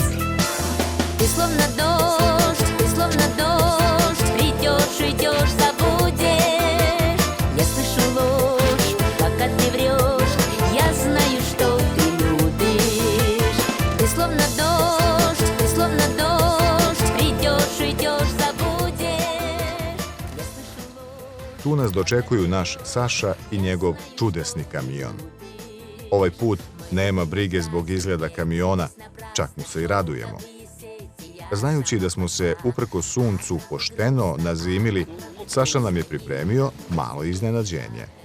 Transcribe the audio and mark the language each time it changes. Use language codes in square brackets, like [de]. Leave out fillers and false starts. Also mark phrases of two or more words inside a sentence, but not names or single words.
[ru] Ты словно дождь, придешь, уйдешь, забудешь. Я слышу ложь, пока ты врешь, я знаю, что ты любишь. Ты словно дождь, придешь, уйдешь, забудешь. Я слышу ложь. [sr] Tu nas dočekuju naš Saša i njegov čudesni kamion. Ovaj put nema brige zbog izgleda kamiona, čak mu se i radujemo. Znajući da smo se uprko suncu pošteno nazimili, Saša nam je pripremio malo iznenađenje.